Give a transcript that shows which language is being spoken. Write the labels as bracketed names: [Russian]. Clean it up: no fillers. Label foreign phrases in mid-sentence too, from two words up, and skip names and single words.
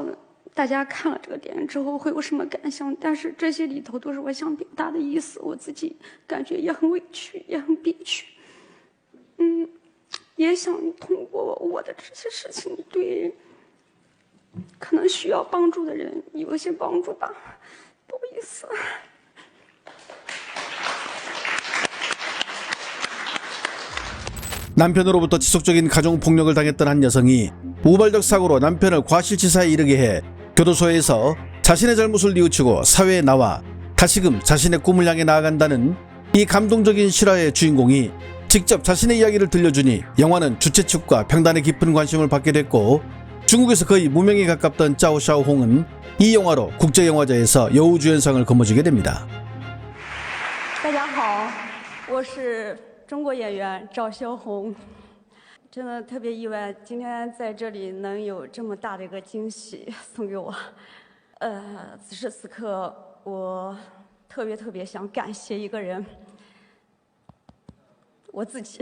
[Chinese] 大家看了这个电影之后会有什么感想？但是这些里头都是我想表达的意思，我自己感觉也很委屈，也很憋屈。也想通过我的这些事情，对可能需要帮助的人有一些帮助吧。不好意思。 [Korean] 남편으로부터 지속적인 가정폭력을 당했던 한 여성이 우발적 사고로 남편을 과실치사에 이르게 해 교도소에서 자신의 잘못을 뉘우치고 사회에 나와 다시금 자신의 꿈을 향해 나아간다는 이 감동적인 실화의 주인공이 직접 자신의 이야기를 들려주니 영화는 주최 측과 평단의 깊은 관심을 받게 됐고 중국에서 거의 무명에 가깝던 짜오 샤오홍은 이 영화로 국제영화제에서 여우주연상을 거머쥐게 됩니다. [Chinese] 大家好，我是中国演员赵小红。真的特别意外，今天在这里能有这么大的一个惊喜送给我。此时此刻，我特别想感谢一个人，我自己。